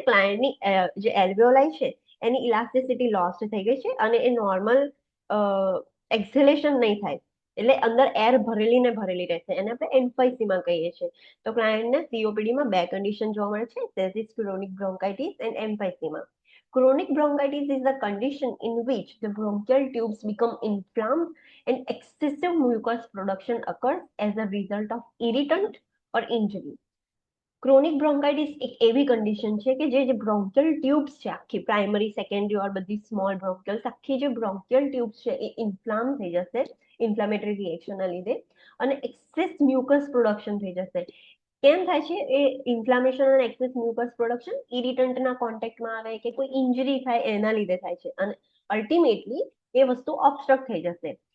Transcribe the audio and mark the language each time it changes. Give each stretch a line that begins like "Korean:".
Gujarati: ક્લાયન્ટની જે એલ્વિયોલાઈ છે એની elasticity loss થઈ ગઈ છે અને એ નોર્મલ એક્સહેલેશન નહીં થાય એટલે અંદર એર ભરેલી ને ભરેલી રહેશે. એને આપણે એમ્ફાઇસેમા કહીએ છીએ. તો ક્લાયન્ટને COPD માં બે કન્ડિશન જોવા મળે છે.
English: That is chronic bronchitis and emphysema. Chronic bronchitis is a condition in which the bronchial tubes become inflamed and excessive mucus production occurs as a result of irritant or injury.
Gujarati: Chronic bronchitis એક એવી condition છે કે જે બ્રોન્કિયલ tubes છે આખી primary secondary ઓર બધી small બ્રોન્કિયલ્સ આખી જે બ્રોન્કિયલ ટ્યુબ્સ છે એ ઇન્ફ્લામ થઈ જશે ઇન્ફ્લામેટરી રિએક્શનના લીધે અને એક્સેસ મ્યુકસ પ્રોડક્શન થઈ જશે. કેમ થાય છે એ ઇન્ફ્લામેશન અને એક્સેસ મ્યુકસ પ્રોડક્શન? ઇરિટન્ટના કોન્ટેક્ટમાં આવે કે કોઈ ઇન્જરી થાય એના લીધે થાય છે અને અલ્ટિમેટલી એ વસ્તુ ઓબ્સ્ટ્રક્ટ થઈ જશે.